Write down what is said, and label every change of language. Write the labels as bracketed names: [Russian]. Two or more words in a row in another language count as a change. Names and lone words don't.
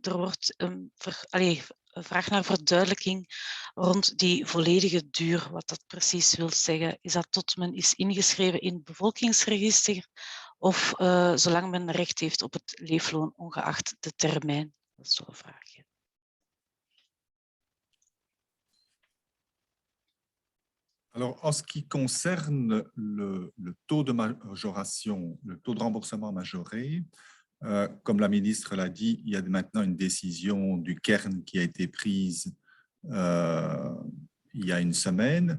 [Dutch] Er wordt een vraag naar verduidelijking rond die volledige duur, wat dat precies wil zeggen. Is dat tot men is ingeschreven in het bevolkingsregister of zolang men recht heeft op het leefloon, ongeacht de termijn? Dat is toch een vraagje. [French] Alors, en ce qui concerne le taux de majoration, le taux de remboursement majoré, comme la ministre l'a dit, il y a maintenant une décision du Cairn qui a été prise il y a une semaine.